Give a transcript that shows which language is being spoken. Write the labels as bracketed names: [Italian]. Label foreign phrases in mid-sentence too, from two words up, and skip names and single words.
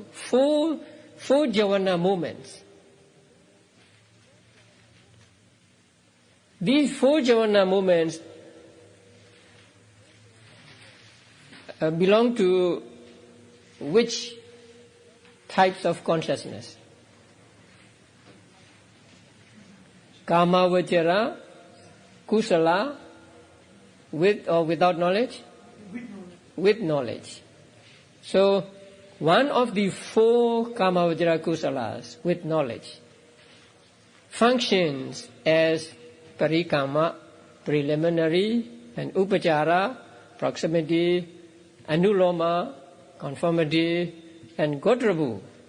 [English] 4 jhana moments. These 4 jhana moments belong to which types of consciousness? [Pali] Kama vajara, kusala, [English] with or without knowledge? With knowledge. So, one of the 4 [Pali] kama vajra kusalas, [English] with knowledge, functions as parikama, preliminary, and upachara, proximity, anuloma, conformity, and gotrabhu.